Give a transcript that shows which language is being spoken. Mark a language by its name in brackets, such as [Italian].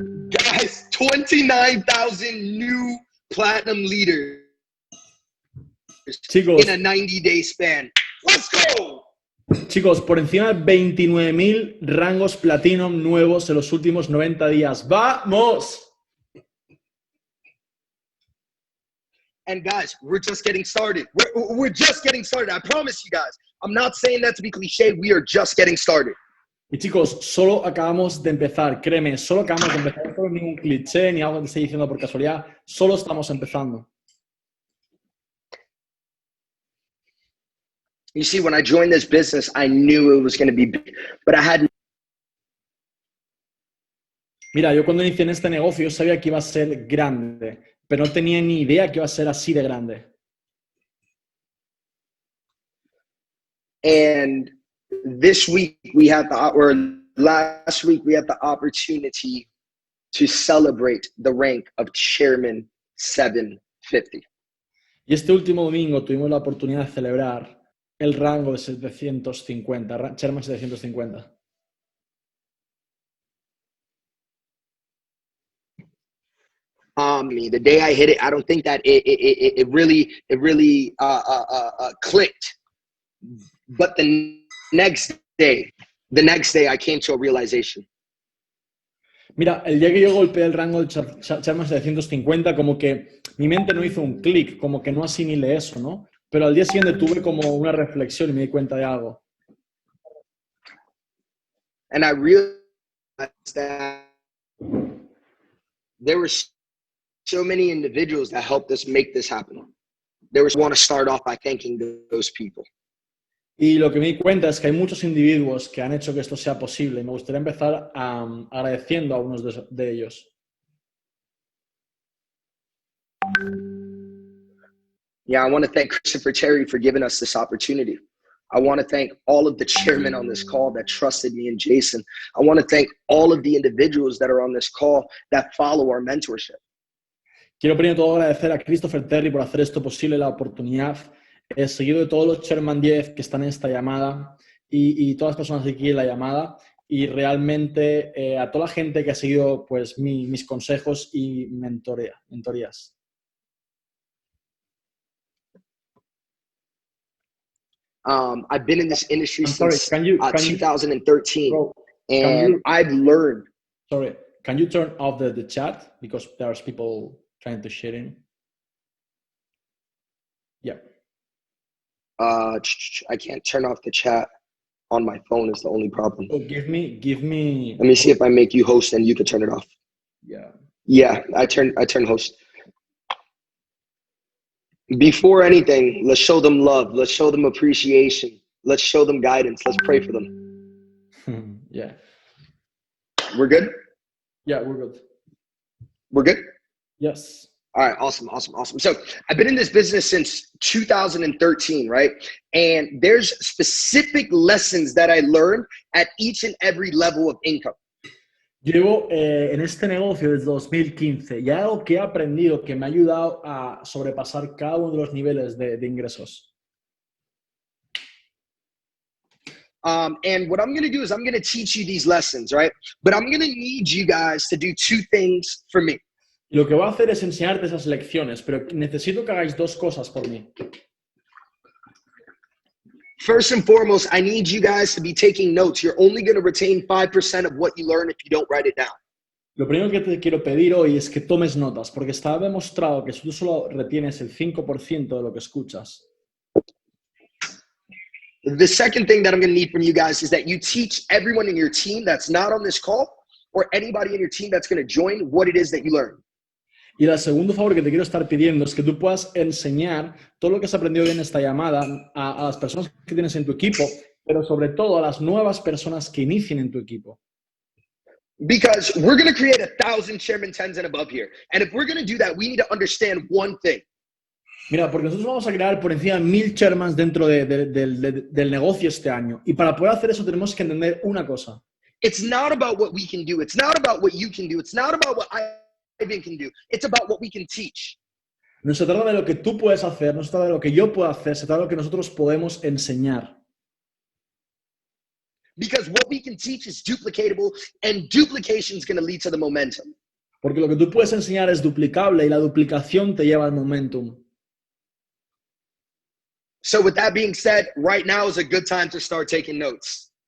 [English] Guys, 29,000 new platinum leaders. [Spanish] Chicos, [English] in a 90-day span. Let's go! [Spanish] Chicos, por encima de 29.000 rangos Platinum nuevos en los últimos 90 días. ¡Vamos! [English] And guys, we're just getting started. We're just getting started. I promise you guys. I'm not saying that to be cliche. We are just getting started. [Spanish] Y chicos, solo acabamos de empezar. Créeme, solo acabamos de empezar. No es ningún cliché ni algo que esté diciendo por casualidad. Solo estamos empezando. [English] You see, when I joined this business, I knew it was going to be big, but I had. [Spanish] Mira, yo cuando inicié en este negocio sabía que iba a ser grande, pero no tenía ni idea que iba a ser así de grande. [English] And this week we had or last week we had the opportunity to celebrate the rank of Chairman 750. [Spanish] Y este último domingo tuvimos la oportunidad de celebrar el rango de 750, Chairman 750. [English] The day I hit it, I don't think that it really clicked. But the next day I came to a realization. [Spanish] Mira, el día que yo golpeé el rango del Chairman 750, como que mi mente no hizo un clic, como que no asimilé eso, ¿no? Pero al día siguiente tuve como una reflexión y me di cuenta de algo. [English] And I realized that there were so many individuals that helped us make this happen. There was want to start off by thanking those people. [Spanish] Y lo que me di cuenta es que hay muchos individuos que han hecho que esto sea posible y me gustaría empezar agradeciendo a unos de ellos. [English] Yeah, I want to thank Christopher Terry for giving us this opportunity. I want to thank all of the chairmen on this call that trusted me and Jason. I want to thank all of the individuals that are on this call that follow our mentorship. [Spanish] Quiero primero de todo agradecer a Christopher Terry por hacer esto posible, la oportunidad, seguido de todos los Sherman 10 que están en esta llamada y todas las personas aquí en la llamada y realmente a toda la gente que ha seguido pues, mis consejos y mentorías. [English] I've been in this industry I'm sorry, since can you 2013, bro, and I've learned. Sorry, can you turn off the chat because there's people trying to share in? Yeah. I can't turn off the chat on my phone is the only problem. So give me. Let me see if I make you host and you can turn it off. Yeah. Yeah, I turn host. Before anything, let's show them love. Let's show them appreciation. Let's show them guidance. Let's pray for them. Yeah. We're good? Yeah, we're good. We're good? Yes. All right, awesome. So I've been in this business since 2013, right? And there's specific lessons that I learned at each and every level of income. [Spanish] Llevo en este negocio desde 2015 y algo que he aprendido que me ha ayudado a sobrepasar cada uno de los niveles de ingresos. [English] And what I'm going to do is I'm going to teach you these lessons, right? But I'm going to need you guys to do two things for me. [Spanish] Y lo que voy a hacer es enseñarte esas lecciones, pero necesito que hagáis dos cosas por mí. [English] First and foremost, I need you guys to be taking notes. You're only going to retain 5% of what you learn if you don't write it down. [Spanish] Lo primero que te quiero pedir hoy es que tomes notas, porque está demostrado que si tú solo retienes el 5% de lo que escuchas. [English] The second thing that I'm going to need from you guys is that you teach everyone in your team that's not on this call or anybody in your team that's going to join what it is that you learn. [Spanish] Y el segundo favor que te quiero estar pidiendo es que tú puedas enseñar todo lo que has aprendido hoy en esta llamada a las personas que tienes en tu equipo, pero sobre todo a las nuevas personas que inicien en tu equipo. [English] Because we're going to create 1,000 Chairman 10s and above here. And if we're going to do that, we need to understand one thing. [Spanish] Mira, porque nosotros vamos a crear por encima de 1,000 chairmans dentro del negocio este año. Y para poder hacer eso tenemos que entender una cosa. [English] It's not about what we can do. It's not about what you can do. It's not about what Ivan can do. It's about what we can teach. [Spanish] No se trata de lo que tú puedes hacer, no se trata de lo que yo puedo hacer, se trata de lo que nosotros podemos enseñar. [English] Because what we can teach is duplicatable, and duplication is going to lead to the momentum. [Spanish] Porque lo que tú puedes enseñar es duplicable y la duplicación te lleva al momentum. [English] So with that being said, right now is a good time to start taking notes.